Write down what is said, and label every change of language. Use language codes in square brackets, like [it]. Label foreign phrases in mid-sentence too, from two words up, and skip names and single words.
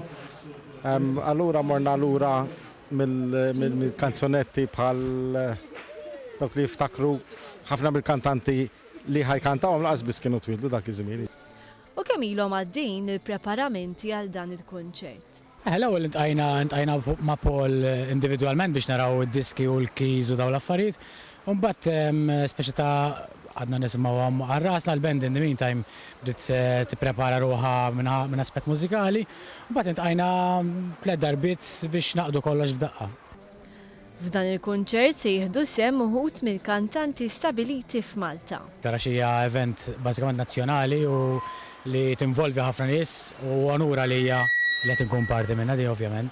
[mt] Allura morna lura mill-kanzunetti bħal dawk li jiftakru ħafna mill-kantanti li ħajkantawhom laqas biss kienu twildu dak iż-żmien. U kemm ilhom għaddejjin il-preparamenti għal dan il-kunċert? L-ewwel intqajna ma' Paul individwalment biex naraw id-diski u l-keys u dawn l-affarijiet. U mbagħad speċi ta' għadna nisimgħuhom għar-rasna l-band [en] in the meantime [mt] bdiet tipprepara ruħha minn aspett mużikali. U mbagħad intqajna 3 darbiet biex naqdu kollox f'daqqa. F'dan il-kunċert se jieħdu sem uħud mill-kantanti stabiliti f'Malta. Tara xi hija event bażikament nazzjonali u li tinvolvi ħafna nies u onura lija li qed inkun parti minnha di ovvjament.